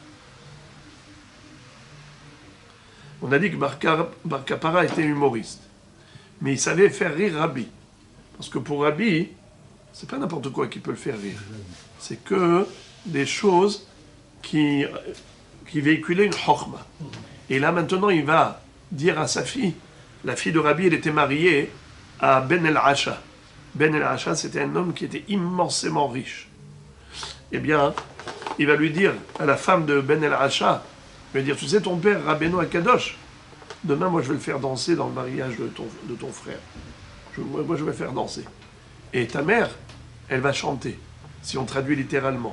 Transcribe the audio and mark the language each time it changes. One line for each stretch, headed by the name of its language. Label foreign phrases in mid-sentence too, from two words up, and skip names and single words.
French: On a dit que Bar Kapara était humoriste, mais il savait faire rire Rabbi. Parce que pour Rabbi, c'est pas n'importe quoi qui peut le faire rire. C'est que des choses qui véhiculaient une chokma. Et là maintenant il va dire à sa fille, la fille de Rabbi, elle était mariée à Ben el-Asha. Ben el-Asha, c'était un homme qui était immensément riche. Eh bien, il va lui dire à la femme de Ben el-Asha, il va dire, tu sais, ton père, Rabbeinu Akadosh, demain, moi, je vais le faire danser dans le mariage de ton frère. Moi, je vais le faire danser. Et ta mère, elle va chanter, si on traduit littéralement.